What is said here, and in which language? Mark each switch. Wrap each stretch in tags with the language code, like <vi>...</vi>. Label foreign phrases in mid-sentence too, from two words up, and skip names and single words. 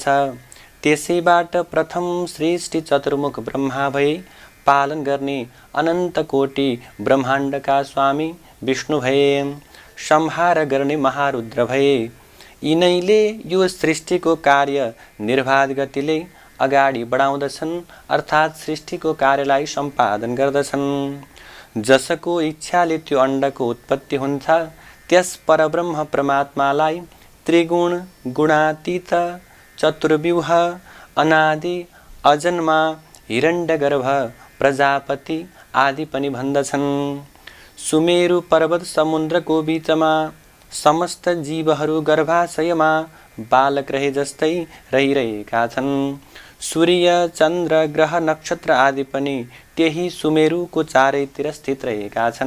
<ne>त्यसैबाट प्रथम सृष्टि चतुर्मुख ब्रह्मा भई पालन गर्ने अनन्त कोटि ब्रह्माण्डका स्वामी विष्णु भए, संहार गर्ने महारुद्र भए। यिनैले यो सृष्टिको कार्य निर्बाध गतिले अगाडि बढाउँदछन्, अर्थात् सृष्टिको कार्यलाई सम्पादन गर्दछन्। जसको इच्छाले त्यो अण्डको उत्पत्ति हुन्छ, त्यस परब्रह्म परमात्मालाई त्रिगुण गुणातीत चतुर्व्यूह अनादि अजन्मा हिरण्यगर्भ प्रजापति आदि पनि भन्दछन्। सुमेरु पर्वत समुद्रको बीचमा समस्त जीवहरू गर्भाशयमा बालक रहे जस्तै रहिरहेका छन्। सूर्य चन्द्र ग्रह नक्षत्र आदि पनि त्यही सुमेरुको चारैतिर स्थित रहेका छन्।</ne>